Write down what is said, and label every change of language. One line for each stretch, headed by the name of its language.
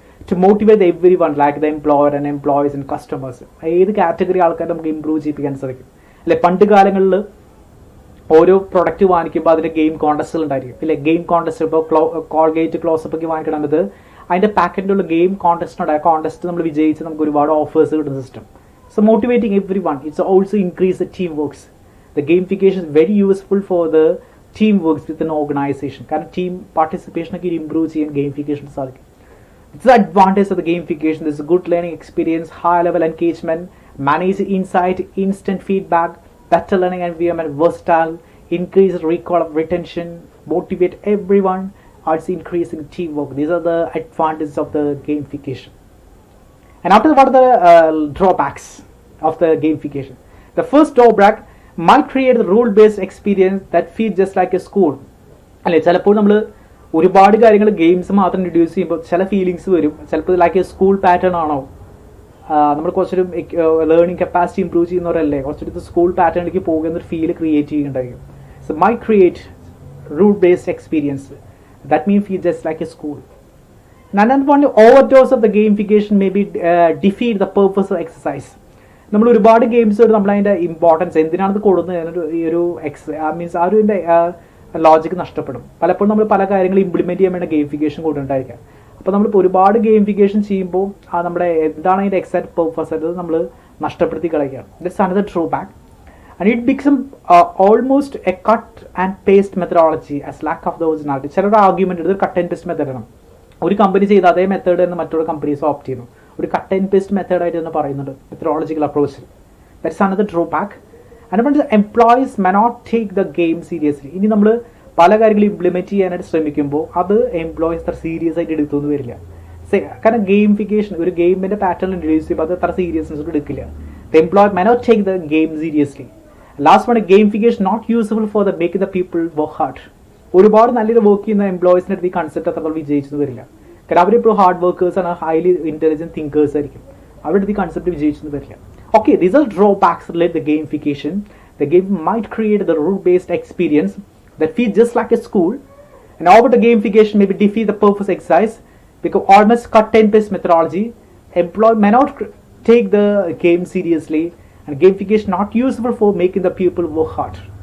English: To motivate everyone, like the employer and employees and customers.
Malayalam: ഏത് category ആൾക്കാർ നമുക്ക് improve ചെയ്യിപ്പിക്കാൻ സാധിക്കും. അല്ലെ, പണ്ട് കാലങ്ങളിൽ ഓരോ പ്രൊഡക്റ്റ് വാങ്ങിക്കുമ്പോൾ അതിന്റെ ഗെയിം കോൺടെസ്റ്റുകൾ ഉണ്ടായിരിക്കും. ഇല്ലേ, ഗെയിം കോൺടെസ്റ്റ് ഇപ്പോൾ കോൾഗേറ്റ് ക്ലോസപ്പ് ഒക്കെ വാങ്ങിക്കണമെന്നത് അതിന്റെ പാക്കറ്റിലുള്ള ഗെയിം കോൺടെസ്റ്റ് ഉണ്ട്. ആ കോൺടെസ്റ്റ് നമ്മൾ വിജയിച്ച് നമുക്ക് ഒരുപാട് ഓഫേഴ്സ് കിട്ടുന്ന system.
English: So motivating everyone. It's also increase the team works. The gamification is very useful for the team works within an organization.
Malayalam: കാരണം ടീം പാർട്ടിസിപ്പേഷൻ ഒക്കെ ഇമ്പ്രൂവ് ചെയ്യാൻ ഗെയിമിഫിക്കേഷൻ സാധിക്കും.
English: It's the advantage of the gamification. This is good learning experience, high level engagement, manage insight, instant feedback, better learning environment, versatile, increase recall of retention, motivate everyone, also increasing teamwork. These are the advantages of the gamification. And after that, what are the drawbacks of the gamification? The first drawback might create a rule based experience that feels just like a school.
Malayalam: അല്ലെ, ചിലപ്പോൾ നമ്മൾ ഒരുപാട് കാര്യങ്ങൾ games മാത്രം introduce ചെയ്യുമ്പോൾ ചില feelings വരും. ചിലപ്പോൾ ലൈക്ക് എ സ്കൂൾ പാറ്റേൺ ആണോ, നമ്മൾ കുറച്ചൊരു ലേണിംഗ് കപ്പാസിറ്റി ഇംപ്രൂവ് ചെയ്യുന്നവരല്ലേ, കുറച്ചൊരു സ്കൂൾ പാറ്റേണിലേക്ക് പോകുന്നൊരു feel create ചെയ്യുന്നുണ്ടായിരിക്കും.
English: So my create rule based experience that means feel just like a school. And another one, overdose of the gamification may be defeat the purpose of exercise.
Malayalam: നമ്മൾ ഒരുപാട് games നമ്മൾ അതിൻ്റെ importance എന്തിനാണ് കൊടുക്കുന്നത് ഈ ഒരു means ആ ഒരു ലോജിക്ക് നഷ്ടപ്പെടും. പലപ്പോഴും നമ്മൾ പല കാര്യങ്ങൾ ഇംപ്ലിമെന്റ് ചെയ്യാൻ വേണ്ട ഗെയിമിഫിക്കേഷൻ കൊണ്ടുണ്ടായിരിക്കാം. അപ്പോൾ നമ്മളിപ്പോൾ ഒരുപാട് ഗെയിമിഫിക്കേഷൻ ചെയ്യുമ്പോൾ നമ്മുടെ എന്താണ് അതിൻ്റെ എക്സാക്ട് പേർപ്പസ് അത് നമ്മൾ നഷ്ടപ്പെടുത്തി കളയുകയാണ്.
English: That's another drawback. And it become almost a cut and paste methodology as lack of the originality.
Malayalam: ചിലരുടെ ആർഗ്യുമെന്റ് എടുത്ത് കട്ട് ആൻഡ് പേസ്റ്റ് മെത്തേഡാണ്. ഒരു കമ്പനി ചെയ്ത അതേ മെത്തേഡ് എന്ന് മറ്റൊരു കമ്പനീസ് ഓപ്റ്റ് ചെയ്യുന്നു. ഒരു കട്ട് ആൻഡ് പേസ്റ്റ് മെത്തേഡായിട്ട് എന്ന് പറയുന്നുണ്ട് മെത്തഡോളജിക്കൽ അപ്രോച്ചിൽ.
English: That's another drawback.
Malayalam: അതുകൊണ്ട്
English: Employees may not take the game seriously.
Malayalam: ഇനി നമ്മൾ പല കാര്യങ്ങളും ഇംപ്ലിമെന്റ് ചെയ്യാനായിട്ട് ശ്രമിക്കുമ്പോൾ അത് എംപ്ലോയീസ് അത്ര സീരിയസ് ആയിട്ട് എടുത്തൊന്നും വരില്ല. കാരണം ഗെയിമിഫിക്കേഷൻ ഒരു ഗെയിമിന്റെ പാറ്റേൺ ഇൻട്രൊഡ്യൂസ് ചെയ്യുമ്പോൾ അത് അത്ര സീരിയസ്നെസ് എടുക്കില്ല.
English: The employer may not take the game seriously. Last one, gamification not useful for the make the people work hard.
Malayalam: ഒരുപാട് നല്ലൊരു വർക്ക് ചെയ്യുന്ന എംപ്ലോയീസിന്റെ അടുത്ത് ഈ കൺസെപ്റ്റ് അത്ര വിജയിച്ചെന്ന് വരില്ല. കാരണം അവരിപ്പോൾ ഹാർഡ് വർക്കേഴ്സ് ആണ്, ഹൈലി ഇന്റലിജന്റ് തിങ്കേഴ്സ് ആയിരിക്കും. അവരുടെ അടുത്ത് ഈ കൺസെപ്റ്റ് വിജയിച്ചെന്ന് വരില്ല.
English: Okay, these are drawbacks related to gamification. The game might create the rule-based experience that feels just like a school, and over the gamification maybe defeat the purpose exercise because almost cut and paste methodology. Employee may not take the game seriously, and gamification not useful for making the people work hard.